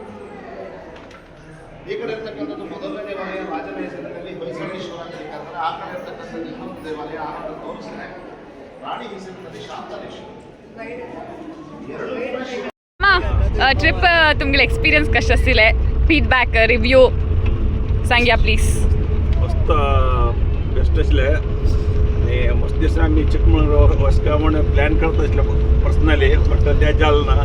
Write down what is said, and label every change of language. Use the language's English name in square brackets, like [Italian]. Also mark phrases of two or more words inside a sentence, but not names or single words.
[Kannada] ಈ ಕಡೆ ಇರ್ತಕ್ಕಂಥದ್ದು ಮೊದಲನೇ ದೇವಾಲಯ ರಾಜನ ಹೆಸರಿನಲ್ಲಿ ಹೊಯ್ಸಳೇಶ್ವರ ಅಂತ ಕರೀತಾರೆ. ಆ ಕಡೆ ಇರ್ತಕ್ಕಂಥದ್ದು ಇನ್ನೊಂದು ದೇವಾಲಯ ಆನಂದ ತೋರಿಸ್ತಾರೆ, ರಾಣಿ ಹೆಸರಿನಲ್ಲಿ ಶಾಂತಲೇಶ್ವರ. [Konkani] ट्रिप तुमगेले एक्सपीरियंस कशें आशिल्लें? फीडबॅक, रिव्यू सांगया प्लीज. मस्त बेस्ट आसलें. आनी मस्त दिसा आमी चिकमंगळूर वचपा म्हण प्लॅन करता आसले पर्सनली, बट तें जालें ना.